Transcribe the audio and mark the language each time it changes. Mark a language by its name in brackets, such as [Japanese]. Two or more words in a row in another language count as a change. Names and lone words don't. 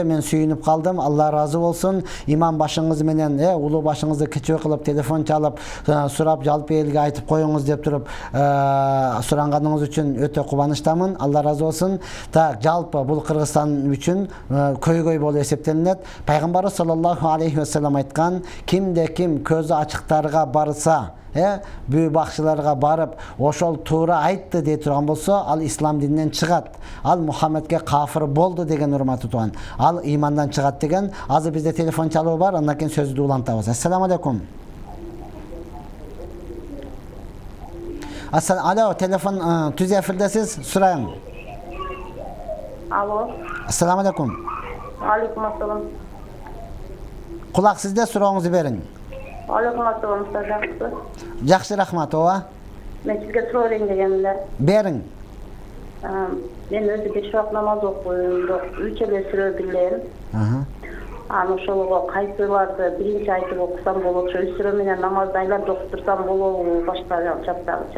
[Kyrgyz] Мен сүйүнүп калдым. Алла разы болсун. Имам башыңыз менен, улуу башыңызды кичүү кылып телефон чалып, сурап жалпы элге айтып коюңуз деп туруп, суранганыңыз үчүн өтө кубанычтамын. Алла разы болсун. Так, жалпы бул Кыргызстан үчүн көйгөй болуп эсептелинет. Пайгамбарыбыз [Arabic] صلى الله عليه وسلم [Kyrgyz] айткан, кимде ким көзү ачыктарга барса, бүй бакчыларга барып, ошол туура айтты дей турган болсо, ал ислам дининен чыгат. Ал Мухаммедке кафир болду деген урматтуу туган. Ал имандан чыгат деген. Азыр бизде телефон чалуу бар, андан кийин сөздү улантабыз. [Arabic] السلام عليكم. [Kyrgyz] Алло, телефон түз эфирдесиз, сурайын. Алло. [Arabic] السلام عليكم. عليكم السلام. [Kyrgyz] Кулак сизде, сурооңузду бериң. [Arabic] عليكم السلام, жақсы. [Kyrgyz] Жакшы, рахмат, ооба. Мен сизге суроо берейин дегенмин. Бериң. Мен өзү 5 убак намаз окуйм, бирок 3 эле сүрө билем. Анан ошолго кайсыларды биринчи айтып окусам болот, ошо сүрө менен намазды айланып окуп турсам болобу, башка жактагыча.